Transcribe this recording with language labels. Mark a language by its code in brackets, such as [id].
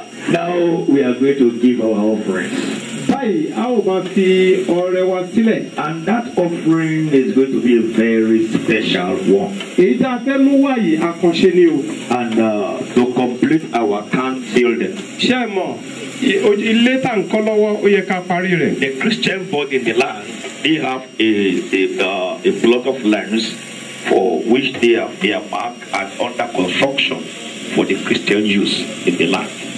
[en] Now we are going to give our offering. [yo] Báyìí a ó máa fi ọrẹ wa sílẹ̀. [en] And that offering is going to be a very special one. [yo] Èyí tá a fẹ́ mú wáyé àkànṣe ni o. [en] And to complete our camp building. [yo] Ṣé ẹ mọ̀ ilé tá ń kọ́ lọ́wọ́ ó yẹ ká parí rẹ̀. [en] The Christian body in the land, they have a plot of lands for which they are marked and under construction for the Christian use in the land.